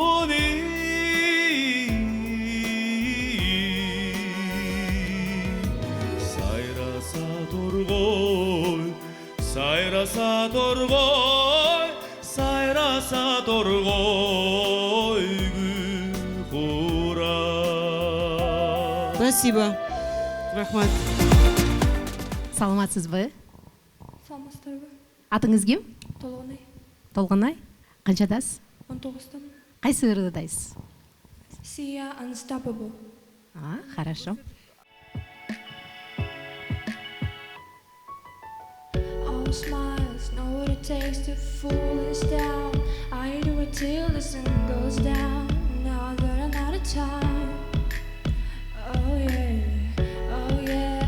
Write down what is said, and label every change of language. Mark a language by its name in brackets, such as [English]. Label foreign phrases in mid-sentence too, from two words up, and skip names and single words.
[Russian] Sayrasa dorgoy gülkura. Спасибо. [Kyrgyz] Рахмат. Саламатсызбы? Саламатсыздарбы? Атыңыз ким? Толгонай. Толгонай. Канчадасыз? 19-тан. Кайсы ырдайсыз? Sia Unstoppable. [Russian] Хорошо. [English] All smiles, know what it takes to fool us down. I do it till the sun goes down. Now that I'm out of time. Oh yeah.